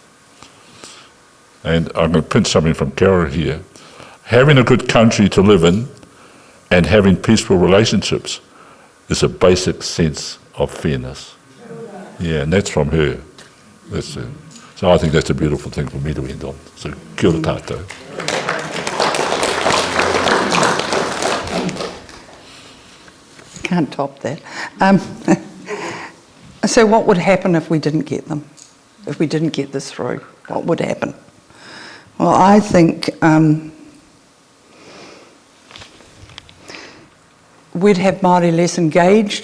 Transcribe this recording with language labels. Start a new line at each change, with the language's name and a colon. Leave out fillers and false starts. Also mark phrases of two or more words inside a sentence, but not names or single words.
English: And I'm going to print something from Carol here. Having a good country to live in and having peaceful relationships is a basic sense of fairness. Yeah, and that's from her. That's it. So I think that's a beautiful thing for me to end on.
Māori: So kia ora tātou.
English: Can't top that. So what would happen if we didn't get them? If we didn't get this through, what would happen? Well, I think we'd have Māori less engaged.